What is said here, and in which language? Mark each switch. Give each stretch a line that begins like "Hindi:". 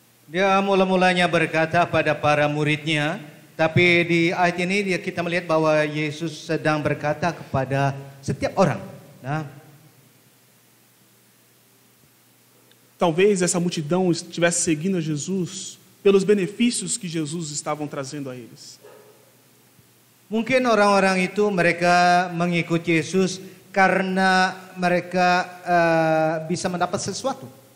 Indonesian: Dia mula-mulanya berkata pada para muridnya, tapi di ayat ini kita melihat bahwa Yesus sedang berkata kepada setiap orang. Nah,
Portuguese: talvez essa multidão estivesse seguindo a Jesus pelos benefícios que Jesus estavam trazendo a eles.
Indonesian: mungkin orang-orang itu mereka mengikut Yesus karena mereka bisa mendapat sesuatu.